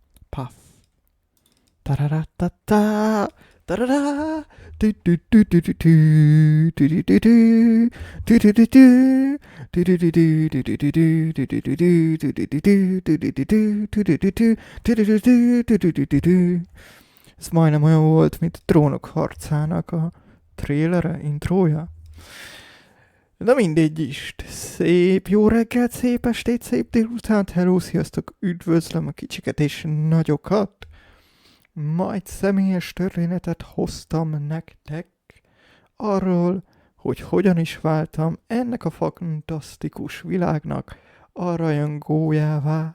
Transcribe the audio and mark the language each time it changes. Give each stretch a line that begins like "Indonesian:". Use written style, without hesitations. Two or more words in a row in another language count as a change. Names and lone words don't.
Hungarian: Puff. Tararatata. Tarara. Du du du du du du. Du du du du. Du du du du. Du du du du. Du du du du. Du du du du. Du du du du. Du du du du. Du du du du. Du du du du. Du du du du du. Ez majdnem olyan volt, mint a Trónok harcának a trailere, intrója. Na mindegy is. Szép jó reggelt, szép estét, szép délután. Hello, sziasztok, üdvözlöm a kicsiket és nagyokat. Ma egy személyes történetet hoztam nektek arról, hogy hogyan is váltam ennek a fantasztikus világnak a rajongójává.